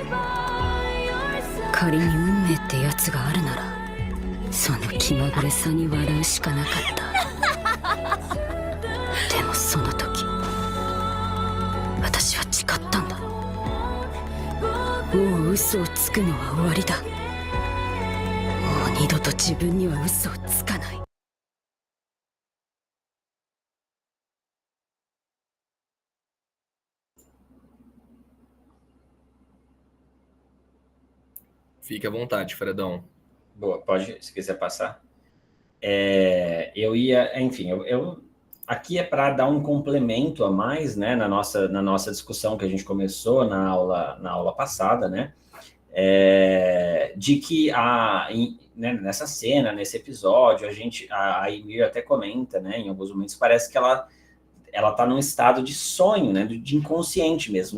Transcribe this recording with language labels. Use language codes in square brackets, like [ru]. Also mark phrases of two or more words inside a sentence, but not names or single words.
[ja] 仮に運命ってやつがあるなら、その気まぐれさに笑うしかなかった。でもその時、私は誓ったんだ。もう嘘をつくのは終わりだ。もう二度と自分には嘘をつかない。 [pt] Fique à vontade, Fredão. Boa, pode, se quiser passar. Eu ia, enfim, aqui é para dar um complemento a mais, né, na nossa discussão que a gente começou na aula passada, né, de que né, nessa cena, nesse episódio, a Ymir até comenta, né, em alguns momentos parece que ela está num estado de sonho, né, de inconsciente mesmo.